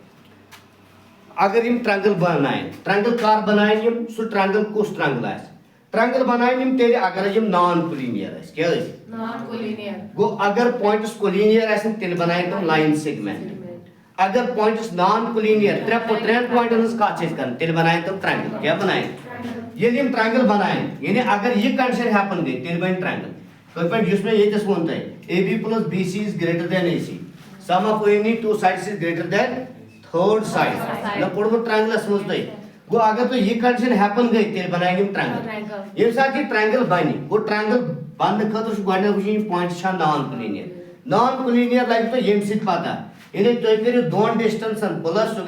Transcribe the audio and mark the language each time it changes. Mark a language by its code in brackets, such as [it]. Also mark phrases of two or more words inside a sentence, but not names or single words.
[ks] اگر یِم ٹرٛینگل بناین ٹرٛینگل کر بناین یِم سُہ ٹرٛینگل کُس ٹرٛینگل آسہِ ٹرٛینگل بناین یِم تیٚلہِ اگر یِم [en] non collinear [ks] ٲسۍ کیٛاہ ٲسۍ گوٚو اگر پوینٹس کولینیر آسن تیٚلہِ بناین تِم [en] line segment [ks] اگر پوینٹس [en] non collinear [ks] ترٛٮ۪ن پوینٹن ہٕنٛز کتھ چھِ أسۍ کران تیٚلہِ بناین تِم ٹرٛینگل کیٛاہ بناین ییٚلہِ یِم ٹرٛینگل بناین یعنی اگر یہِ کنڈِشن ہیپن گٔے تیٚلہِ بنہِ ٹرٛینگل تِتھ پٲٹھۍ یُس مےٚ ییٚتٮ۪س ووٚن تۄہہِ [en] AB plus BC is greater than AC sum of any two sides is greater than third side [ks] نہ پوٚرمُت ٹرٛینگلس منٛز تۄہہِ گوٚو اگر تۄہہِ یہِ کنڈِشن ہیپن گٔے تیٚلہِ بناین یِم ٹرٛینگل ییٚمہِ ساتہٕ یہِ ٹرٛینگل بنہِ گوٚو ٹرٛینگل بننہٕ خٲطرٕ چھُ گۄڈٕنیتھ وٕچھُن یِم پوینٹ چھا [en] non collinear non collinear [ks] لگہِ تۄہہِ ییٚمہِ سۭتۍ پتہ یعنی تُہۍ کٔرِو دۄن ڈسٹنسن پلس سُہ